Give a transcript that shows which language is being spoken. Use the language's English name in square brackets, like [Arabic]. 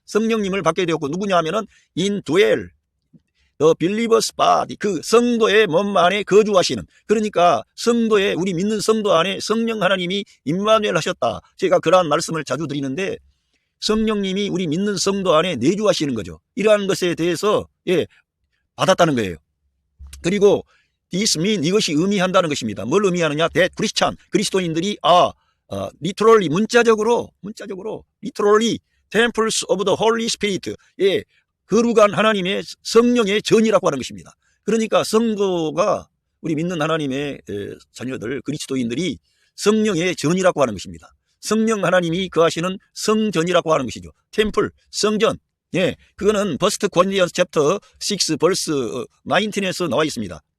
[Korean] 성령님을 받게 되었고, 누구냐 하면은 [English] indwell the believer's body, [Korean] 그 성도의 몸 안에 거주하시는, 그러니까 성도의, 우리 믿는 성도 안에 성령 하나님이 임마누엘 하셨다. 제가 그러한 말씀을 자주 드리는데, 성령님이 우리 믿는 성도 안에 내주하시는 거죠. 이러한 것에 대해서 받았다는 거예요. 그리고 [English] this mean, [Korean] 이것이 의미한다는 것입니다. 뭘 의미하느냐? [English] that Christian, [Korean] 그리스도인들이 [English] literally, [Korean] 문자적으로 [English] literally temples of the Holy Spirit, [Korean] 거룩한 하나님의 성령의 전이라고 하는 것입니다. 그러니까 성도가, 우리 믿는 하나님의 자녀들, 그리스도인들이 성령의 전이라고 하는 것입니다. 성령 하나님이 거하시는 성전이라고 하는 것이죠. 템플, 성전. 예, 그거는 버스트 고린도전서 챕터 6 벌스 19에서 나와 있습니다.